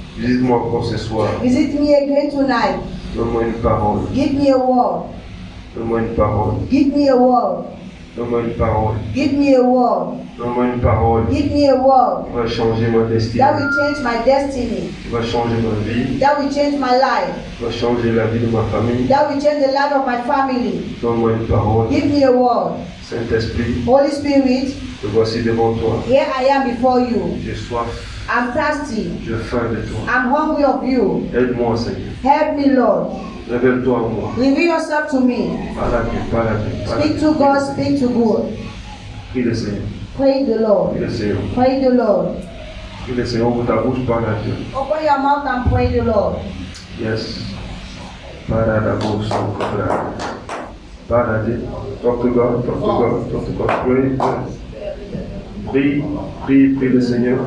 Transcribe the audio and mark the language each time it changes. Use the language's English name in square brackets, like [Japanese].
[French] Visite-moi encore ce soir. [English] Visit me again tonight. [French] Donne-moi une parole. [English] Give me a word. [French] Donne-moi une parole. [English] Give me a word. [French] Donne-moi une parole. [English] Give me a word. [French] Donne-moi une parole. [English] Give me a word. [French] Qui va changer ma destinée. [English] That will change my destiny. [French] Qui va changer ma vie. [English] That will change my life. [French] Qui va changer la vie de ma famille. [English] That will change the life of my family. [French] Donne-moi une parole. [English] Give me a word. [French] Saint-Esprit, [English] Holy Spirit, [French] te voici devant toi. [English] here I am before you. [French] J'ai soif. [English] I'm thirsty. [French] J'ai faim de toi. [English] I'm hungry of you. [French] Aide-moi, Seigneur. [English] Help me, Lord. [French] Révèle-toi à moi. [English] Reveal yourself to me. [French] Parle à Dieu, parle à Dieu. Parle à [English] Speak [French] Dieu. [English] to God, speak to God. [French] Prie le Seigneur. [English] Pray the Lord. [French] Prie le Seigneur. [English] Pray the Lord. [French] Prie le Seigneur. Ouvre ta bouche, parle à Dieu. [English] Open your mouth and pray the Lord. Yes. [French] Parle à la bouche, parle à Dieu. [English] Talk to God, talk to God, talk to God. [French] Prie, prie, prie le Seigneur.